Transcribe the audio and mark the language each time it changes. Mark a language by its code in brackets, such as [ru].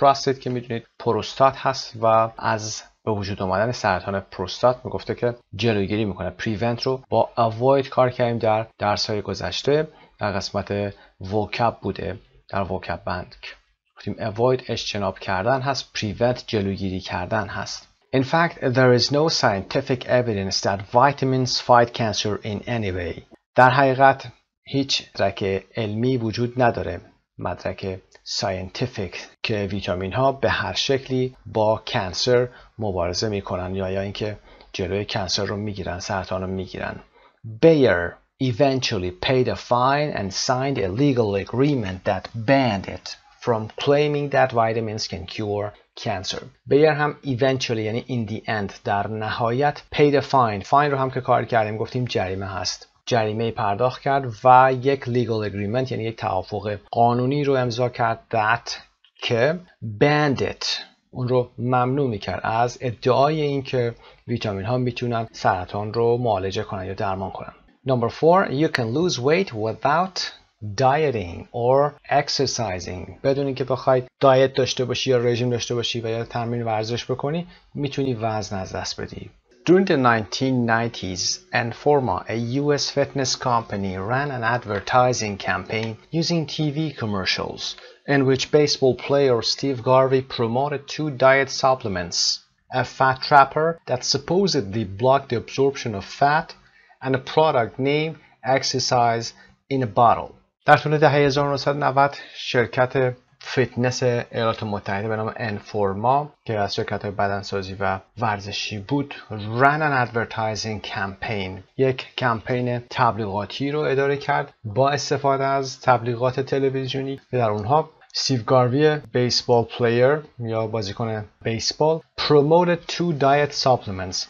[fa] prostate که میدونید پروستات هست و از به وجود آمدن سرطان پروستات میگفته که جلوگیری میکنه. prevent رو با avoid کار کردیم در درس های گذشته، در قسمت vocab بوده، در vocab بند گفتیم avoid اجتناب کردن هست، prevent جلوگیری کردن هست. [en] In fact, there is no scientific evidence that vitamins fight cancer in any way. [fa] در حقیقت هیچ مدرک علمی وجود نداره، مدرک scientific، که ویتامین ها به هر شکلی با کانسر مبارزه میکنن یا اینکه جلوی کانسر رو میگیرن، سرطان رو میگیرن. [en] Bayer eventually paid a fine and signed a legal agreement that banned it from claiming that vitamins can cure cancer. Bayer هم eventually یعنی in the end، [fa] در نهایت [en] paid a fine. [fa] fine رو هم که کار کردیم گفتیم جریمه هست، جریمه پرداخت کرد و یک legal agreement یعنی یک توافق قانونی رو امضا کرد that که [en] banned it، [fa] اون رو ممنوع میکرد از ادعای این که ویتامین ها میتونن سرطان رو معالجه کنن یا درمان کنن. [en] Number 4, you can lose weight without dieting or exercising. [fa] بدون اینکه بخوای دایت داشته باشی یا رژیم داشته باشی و یا تمرین ورزش بکنی میتونی وزن از دست بدی. [en] During the 1990s, Enforma, a US fitness company, ran an advertising campaign using TV commercials in which baseball player Steve Garvey promoted 2 diet supplements, a fat trapper that supposedly blocked the absorption of fat and a product named Exercise in a Bottle. [fa] در طول دهه 1990 شرکت فیتنس ایالات متحده به نام انفورما که از شرکت‌های بدنسازی و ورزشی بود [en] ran an advertising campaign، [fa] یک کمپین تبلیغاتی رو اداره کرد با استفاده از تبلیغات تلویزیونی که در اونها استیو گاروی بیسبال پلیر یا بازیکن بیسبال [en] promoted 2 diet supplements.